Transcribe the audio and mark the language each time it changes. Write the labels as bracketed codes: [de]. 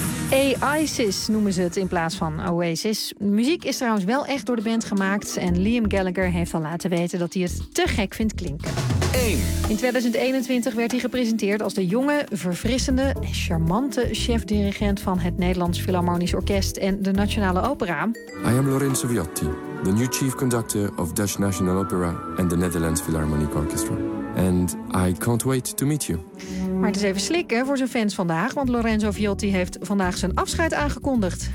[nl] AI-sis noemen ze het in plaats van Oasis. De muziek is trouwens wel echt door de band gemaakt en Liam Gallagher heeft al laten weten dat hij het te gek vindt klinken. 1. In 2021 werd hij gepresenteerd als de jonge, verfrissende en charmante chef-dirigent van het Nederlands Philharmonisch Orkest en de Nationale Opera. [en] I am Lorenzo Viotti, the new chief conductor of Dutch National Opera and the Netherlands Philharmonic Orchestra. And I can't wait to meet you. [nl] Maar het is even slikken voor zijn fans vandaag, want Lorenzo Viotti heeft vandaag zijn afscheid aangekondigd.